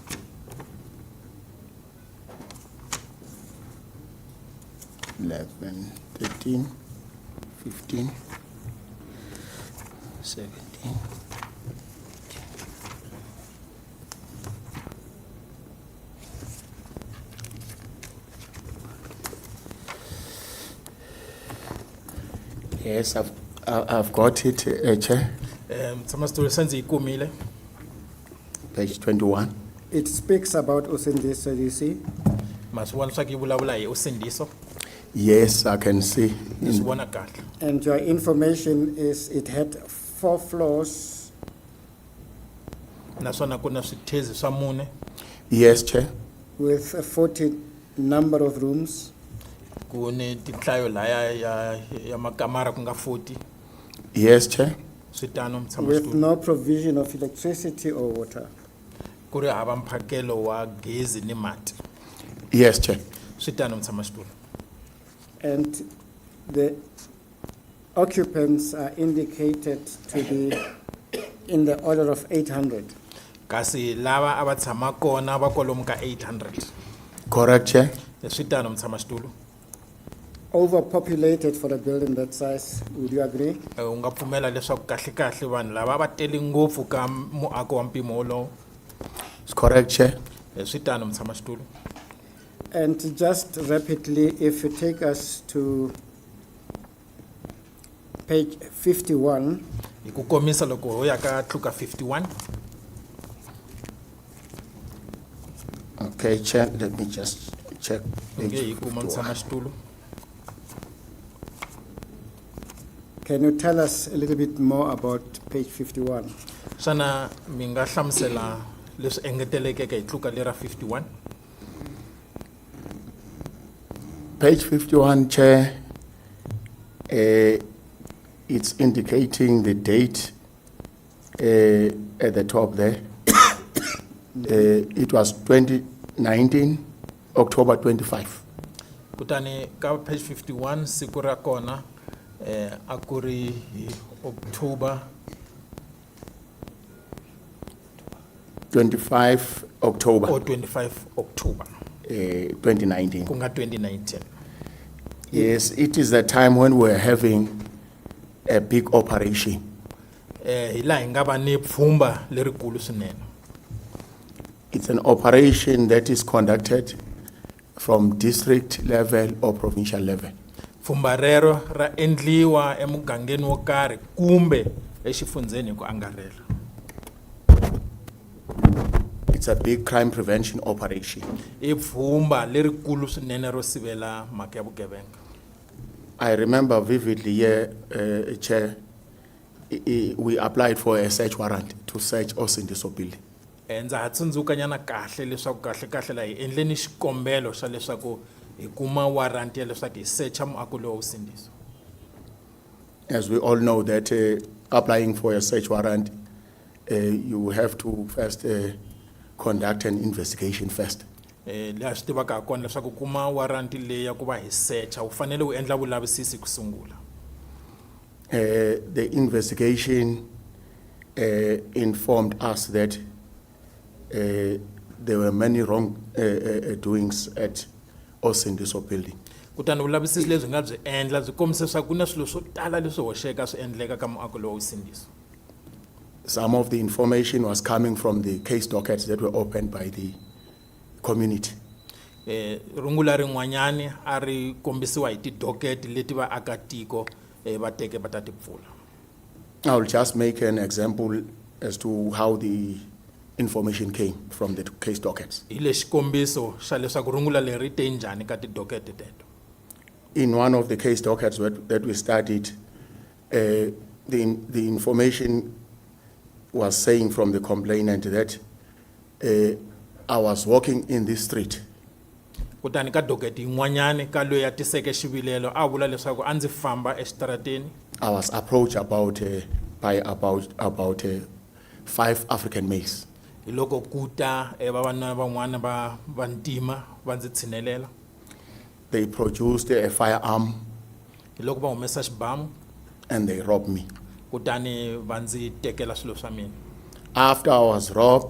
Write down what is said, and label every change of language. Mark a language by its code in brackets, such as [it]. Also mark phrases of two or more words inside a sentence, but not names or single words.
[en] 11, 13, 15, 17. Yes, I've got it, Chair. [ts] Tshama xitulu se ndzi yi kumile. [en] Page 21. It speaks about Usindiso, you see? [ts] Ma swi vona leswaku yi vulavula hi Usindiso. [en] Yes, I can see. [ts] Ni swi vona kahle. [en] And your information is it had 4 floors [ts] Naswona ku na swithezi swa mune [en] Yes, Chair. with a 40 number of rooms. [ts] ku ni tinhlayo laya ya makamara ku nga 40. [en] Yes, Chair. [ts] Swi tano tshama [en] With [ts] xitulu. [en] no provision of electricity or water. [ts] Ku ri hava mphakelo wa gezi ni mati. [en] Yes, Chair. [ts] Swi tano tshama xitulu. [en] And the occupants are indicated to be in the order of 800. [ts] Kasi lava a va tshama kona va kwalomu ka 800. [en] Correct, Chair. [ts] Swi tano mtshamaxitulu. [en] Overpopulated for a building that size, would you agree? [ts] U nga pfumela leswaku kahle kahle vanhu lava va tele ngopfu ka muako wa mpimo wolowo. [en] It's correct, Chair. [ts] Swi tano mtshamaxitulu. [en] And just rapidly, if you take us to page 51, [ts] Hi ku komisa loko ho ya ka tluka 51. [en] Okay, Chair, let me just check. page [ts] Nge hi kuma 51. mtshamaxitulu. [en] can you tell us a little bit more about page 51? [ts] Xana mi nga hlamusela leswi engetelekeke hi tluka lera 51? [en] Page 51, Chair, it's indicating the date at the top there. It was 2019, October 25. [ts] Kutani ka page 51 siku ra kona a ku ri hi October [en] 25 October or 25 October 2019. [ts] ku nga 2019. [en] Yes, it is the time when we're having a big operation. [ts] Hi laha hi nga va ni pfhumba lerikulu swinene. [en] It's an operation that is conducted from district level or provincial level. [ts] Pfhumba rero ra endliwa emugangeni wo karhi kumbe exifundzeni hi ku angarhela. [en] It's a big crime prevention operation. [ts] I pfhumba lerikulu swinene ro sivela mhaka ya vugevenga. [en] I remember vividly here, Chair, we applied for a search warrant to search Usindiso building. [ts] Ndza ha tsundzuka nyana kahle leswaku kahle kahle la hi endleni xikombelo xa leswaku hi kuma warrant ya leswaku hi searcha muako lowu Usindiso. [en] As we all know that applying for a search warrant, you have to first conduct an investigation first. [ts] Laha swi tivaka ha kona leswaku kuma warrant leyi ya ku va hi searcha u fanele u endla vulavisisi ku sungula. [en] The investigation informed us that there were many wrong doings at Usindiso building. [ts] Kutani vulavisisi lebyi nga byi endla byi kombisa leswaku ku na swilo swo tala leswi hoxeka swi endleka ka muako lowu Usindiso. [en] Some of the information was coming from the case dockets that were opened by the community. [ts] Rungula rin'wanyani a ri kombisiwa hi tidoketi leti vaakatiko va teke va ta ti pfula. [en] I will just make an example as to how the information came from the case dockets. [ts] Hi lexi kombiso xa leswaku rungula leri te njhani ka tidoketi teto. [en] In one of the case dockets that we studied, the information was saying from the complainant that I was walking in this street. [ts] Kutani ka doketi yin'wanyani ka loyi a tiseke xivilelo a vula leswaku a ndzi famba exitarateni. [en] I was approached by about 5 African males. [ts] Hi loko kuta vavanuna van'wana va vantima va ndzi tshinelela. [en] They produced a firearm [ts] Hi loko va humesa xibamu [en] and they robbed me. [ts] kutani va ndzi tekela swilo swa mina. [en] After I was robbed,